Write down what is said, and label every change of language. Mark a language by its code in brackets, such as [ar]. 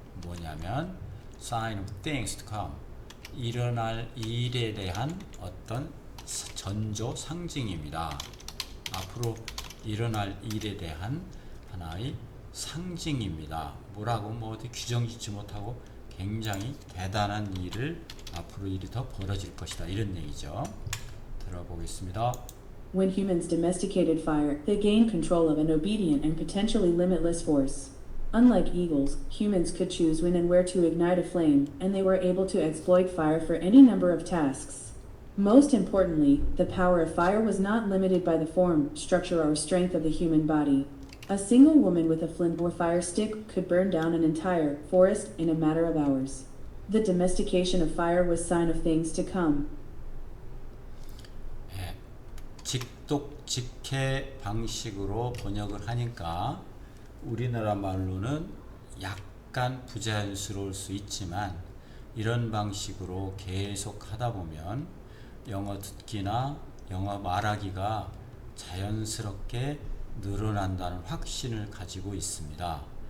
[ko] 뭐냐면 [en] sign of things to come. [ko] 일어날 일에 대한 어떤 전조 상징입니다. 앞으로 일어날 일에 대한 하나의 상징입니다. 뭐라고 어디 규정 짓지 못하고 굉장히 대단한 일을 앞으로 일이 더 벌어질 것이다. 이런 얘기죠. 들어보겠습니다. [en] When humans domesticated fire, they gained control of an obedient and potentially limitless force. Unlike eagles, humans could choose when and where to ignite a flame, and they were able to exploit fire for any number of tasks. Most importantly, the power of fire was not limited by the form, structure, or strength of the human body. A single woman with a flint or fire stick could burn down an entire forest in a matter of hours. The domestication of fire was a sign of things to come. [ko] 직독직해 방식으로 번역을 하니까 우리나라 말로는 약간 부자연스러울 수 있지만 이런 방식으로 계속 하다 보면 영어 듣기나 영어 말하기가 자연스럽게 늘어난다는 확신을 가지고 있습니다.